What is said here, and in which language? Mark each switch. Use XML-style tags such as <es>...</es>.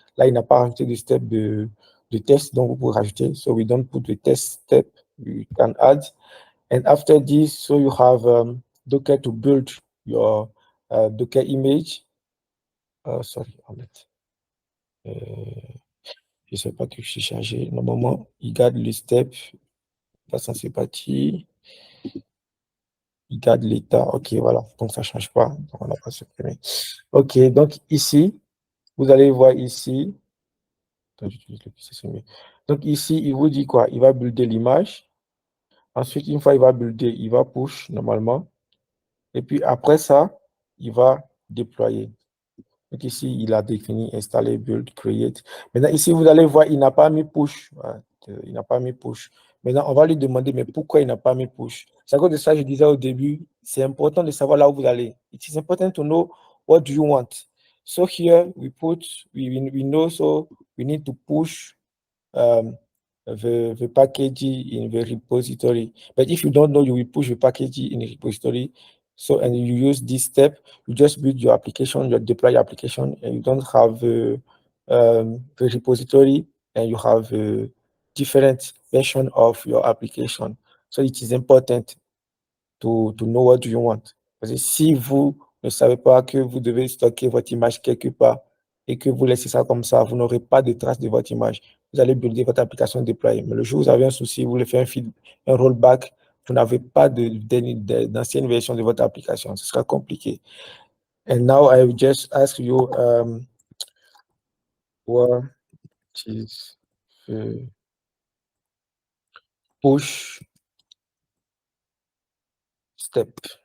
<fr>Là, il n'a pas rajouté de step de test, donc vous pouvez rajouter.</fr> <en>So, we don't put the test step. You can add. And after this, so you have Docker to build your Docker image. Sorry, Ahmed.</en> <fr>Je ne sais pas que je suis chargé. Normalement, il garde le step. Pas censé partir. Il garde l'état. OK, voilà. Donc, ça ne change pas. Donc, on n'a pas supprimé. OK, donc ici, vous allez voir ici. Attends, j'utilise le PC, c'est mieux. Donc, ici, il vous dit quoi? Il va builder l'image. Ensuite, une fois il va builder, il va push normalement. Et puis après ça, il va déployer. Donc ici, il a défini installer, build, create. Maintenant, ici, vous allez voir, il n'a pas mis push. Voilà, il n'a pas mis push. Maintenant, on va lui demander, mais pourquoi il n'a pas mis push? C'est à cause de ça que je disais au début, c'est important de savoir là où vous allez.</fr> <en>It is important to know what do you want. So here, we know, so we need to push the package in the repository. But if you don't know, you will push the package in the repository. So, and you use this step, you just build your application, you deploy your application, and you don't have the repository, and you have a different version of your application. So it is important to know what do you want.</en> <fr>Parce que si vous ne savez pas que vous devez stocker votre image quelque part et que vous laissez ça comme ça, vous n'aurez pas de traces de votre image. Vous allez builder votre application déployée. Mais le jour où vous avez un souci, vous voulez faire un rollback, vous n'avez pas d'ancienne version de votre application. Ce sera compliqué.</fr> <en>And now I will just ask you what is the push step?</en>